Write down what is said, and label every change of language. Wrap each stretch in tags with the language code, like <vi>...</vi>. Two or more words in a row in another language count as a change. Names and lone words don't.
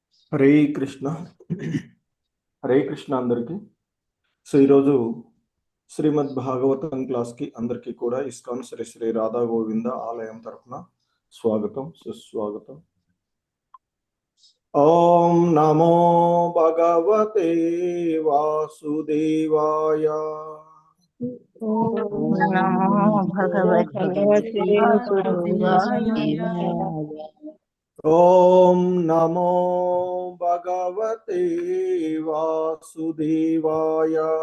<te>హరే కృష్ణ. హరే కృష్ణ అందరికీ. సో ఈరోజు శ్రీమద్ భాగవతం క్లాస్కి అందరికీ కూడా ఇస్కాన్ శ్రీ శ్రీ రాధా గోవింద ఆలయం తరఫున స్వాగతం, సుస్వాగతం.</te> <sa>ఓం నమో భగవతే వాసుదేవాయ. ఓం నమో భగవతే వాసుదేవాయ. ఓం నమో భగవతే వాసుదేవాయ.</sa>